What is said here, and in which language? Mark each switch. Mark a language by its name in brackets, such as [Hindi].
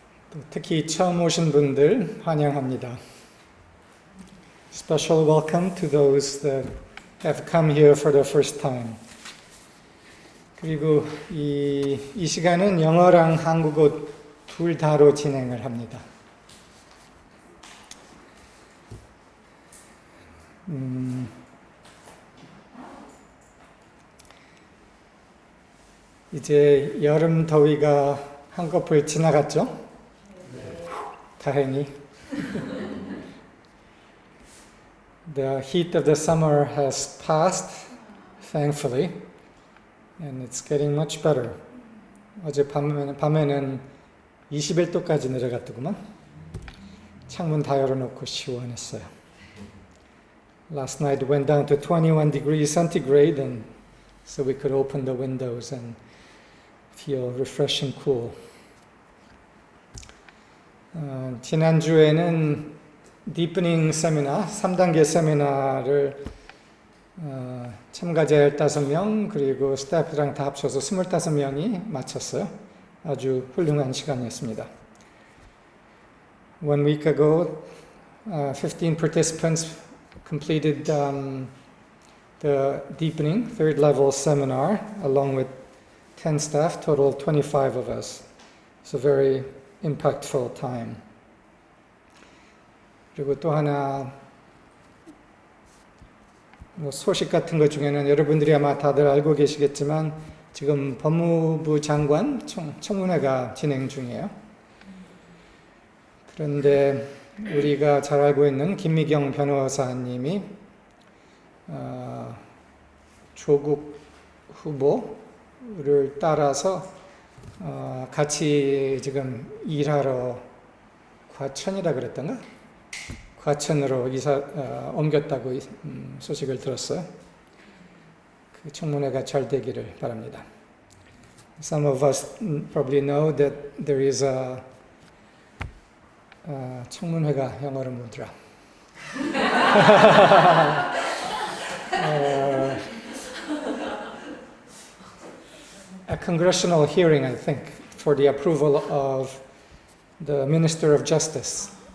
[Korean] 또 특히 처음 오신 분들 환영합니다. [English] Special welcome to those that have come here for the first time. [Korean] 그리고 이 시간은 영어랑 한국어 둘 다로 진행을 합니다. 이제 여름 더위가 한꺼풀 지나갔죠? 네. 다행히. [English] The heat of the summer has passed, thankfully, and it's getting much better. [Korean] 어제 밤에는 21도까지 내려갔더구만. 창문 다 열어놓고 시원했어요. [English] Last night went down to 21 degrees centigrade, and so we could open the windows and feel refreshing cool. [Korean] 지난주에는 디프닝 세미나, 3단계 세미나를 참가자 15명 그리고 스태프랑 다 합쳐서 25명이 마쳤어요. 아주 훌륭한 시간이었습니다. [English] 1 week ago, 15 participants completed the deepening third level seminar along with 10 staff, total 25 of us. It's a very impactful time. [Korean] 그리고 또 하나 소식 같은 것 중에는 여러분들이 아마 다들 알고 계시겠지만 지금 법무부 장관 청문회가 진행 중이에요. 그런데 우리가 잘 알고 있는 김미경 변호사님이 조국 후보를 따라서 같이 지금 일하러 과천이라 그랬던가? 과천으로 옮겼다고 소식을 들었어요. 그 청문회가 잘 되기를 바랍니다. [English] Some of us probably know that there is a [Korean] 청문회가 영어로 뭐더라? [English] A congressional hearing, I think, for the approval of the Minister of Justice.